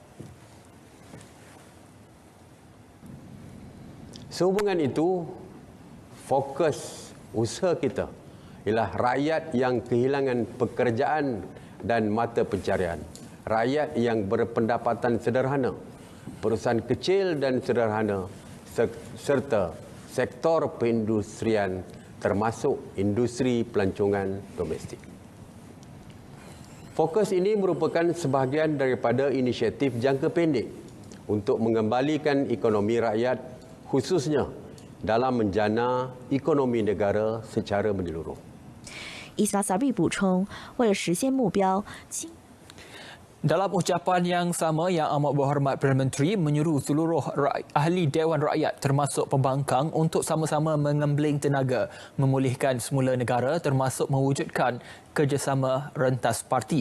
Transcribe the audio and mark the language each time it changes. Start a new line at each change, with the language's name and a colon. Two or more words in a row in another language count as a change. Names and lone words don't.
Malay: Sehubungan itu, fokus usaha kita ialah rakyat yang kehilangan pekerjaan dan mata pencarian, rakyat yang berpendapatan sederhana, perusahaan kecil dan sederhana, serta sektor perindustrian termasuk industri pelancongan domestik. Fokus ini merupakan sebahagian daripada inisiatif jangka pendek untuk mengembalikan ekonomi rakyat, khususnya dalam menjana ekonomi negara secara menyeluruh.
Chinese: Ismail Sabri 补充，为了实现目标，
Malay: Dalam ucapan yang sama, Yang Amat Berhormat Perdana Menteri menyuruh seluruh ahli Dewan Rakyat termasuk pembangkang untuk sama-sama mengembling tenaga memulihkan semula negara termasuk mewujudkan kerjasama rentas parti.